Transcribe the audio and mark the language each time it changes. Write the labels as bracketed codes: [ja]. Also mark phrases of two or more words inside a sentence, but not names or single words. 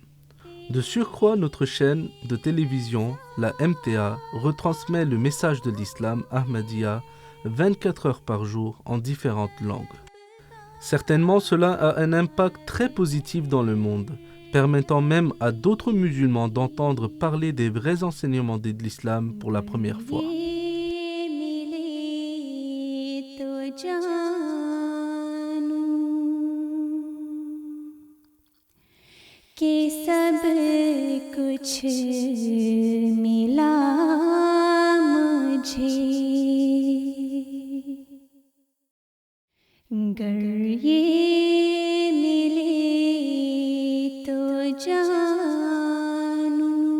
[fr] De surcroît, notre chaîne de télévision, la MTA, retransmet le message de l'islam Ahmadiyya 24 heures par jour en différentes langues. Certainement, cela a un impact très positif dans le monde, permettant même à d'autres musulmans d'entendre parler des vrais enseignements de l'islam pour la première fois. [ur] کہ سب کچھ ملا مجھے گر یہ ملے تو جانوں